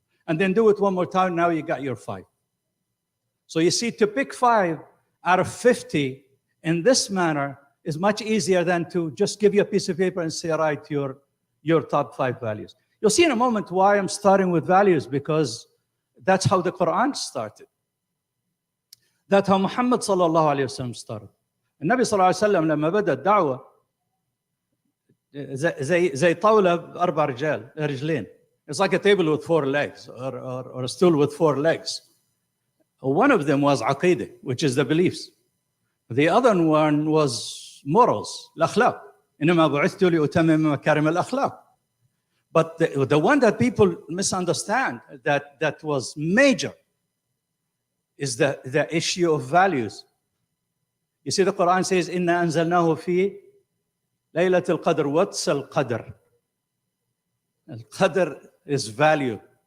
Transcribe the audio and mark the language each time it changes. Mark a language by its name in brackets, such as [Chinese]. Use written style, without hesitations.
[English] And then do it one more time, now you got your 5. So you see, to pick 5 out of 50 in this manner is much easier than to just give you a piece of paper and say, write your top 5 values. You'll see in a moment why I'm starting with values, because that's how the Quran started. That's how Muhammad sallallahu alayhi wasallam started. [Arabic] النبي صلى الله عليه وسلم لما بدأ الدعوة زي طاولة بأربع رجلين. [English] It's like a table with four legs or a stool with four legs. One of them was عقيدة, which is the beliefs. The other one was morals, الأخلاق. [Arabic] إنما بعثت لأتمم مكارم الأخلاق. [English] But the one that people misunderstand that was major is the issue of values. You see, the Quran says, [Arabic] إِنَّا أَنزَلْنَاهُ فِي لَيْلَةِ الْقَدْرِ. [English] What's al-Qadr? Al-Qadr is value.